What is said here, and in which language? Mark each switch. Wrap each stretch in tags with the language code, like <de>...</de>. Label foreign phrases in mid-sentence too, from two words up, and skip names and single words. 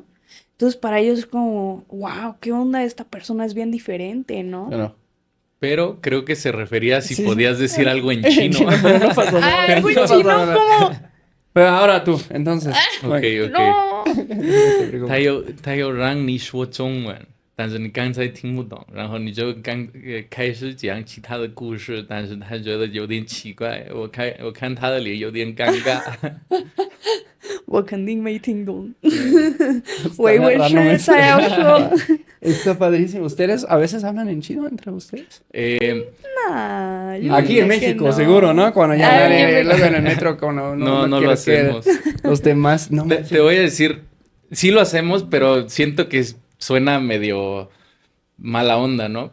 <es>Entonces para ellos es como, wow, ¿qué onda? Esta persona es bien diferente, ¿no? Bueno. Pero creo que se refería a si Sí. podías decir algo en En chino. chino, pero no pasó nada. Ah, algo en No pasó chino, nada. ¿cómo? Pero ahora tú, entonces. Ok, Bueno, ok. No. no te preocupes.</es> <zh>他又让你说中文，但是你刚才听不懂，然后你就开始讲其他的故事，但是他觉得有点奇怪，我看他的脸有点尴尬。我肯定没听懂。</zh> <es>Está</es> <zh>我以为</zh> <es>agarrándome.</es> <zh>是才要说。</zh> <es>Está padrísimo. ¿Ustedes a veces hablan en chino entre ustedes? Nah, yo Aquí diría en que México, no. seguro, ¿no? Cuando ya Ah, nadie, yo me- luego en el metro, cuando No lo quieres que hacemos. los demás, no. Te voy a decir, sí lo hacemos, pero siento que suena medio mala onda, ¿no?</es>